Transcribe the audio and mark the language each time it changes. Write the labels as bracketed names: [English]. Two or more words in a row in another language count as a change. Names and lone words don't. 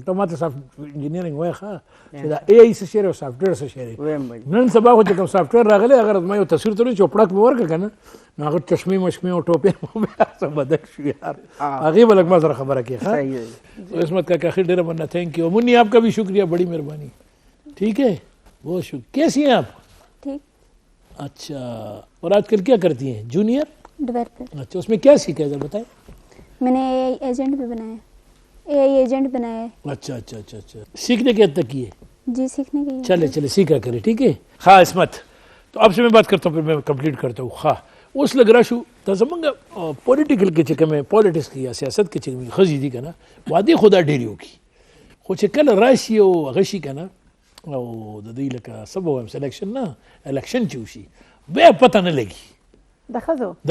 [Pashto] ته ماته [English] soft engineering [Pashto] وایه ښه چې دا اے آی څه شی دی او سافټویر څه شی دی. نن سبا خو چې کوم سافټویر راغلی هغه ما یو تصویر ته چې پړک مې ورکړه که نه نو هغه چشمې مشمې او ټوپې څه بدل شو یار. هغې به لږ ما سره خبره کړې ښه. عصمت کاکا خیر ډېره مننه، [English] thank you. [Urdu] منی آپ کا بھی شکریہ، بڑی مہربانی. ٹھیک ہے بہت شکریہ. کیسی ہیں آپ؟ ٹھیک. اچھا اور آج کل کیا کرتی ہیں؟ جونیئر ڈیولپر. اچھا اس میں کیا سیکھا ہے ذرا بتائیں. میں نے [English] AI agent [Urdu] بھی بنایا، [English] AI agent [Urdu] بنایا ہے. اچھا اچھا اچھا اچھا سیکھنے کے حد تک کی ہے؟ جی سیکھنے کی. چلے سیکھا کرے ٹھیک ہے. ہاں عصمت تو اب سے میں بات کرتا ہوں پھر میں کمپلیٹ کرتا ہوں. [Pashto] ہاں اوس لګ راشو ته زمونږ پولیټیکل کې چې کومې پولیټکس کې یا سیاست کې چې کومې ښځې دي که نه وعدې خو دا ډېرې وکړي خو چې کله راشي او هغه شي که نه او د دوی لکه څه به وایم سلیکشن نه الیکشن چې وشي بیا پته نه لګي. د ښځو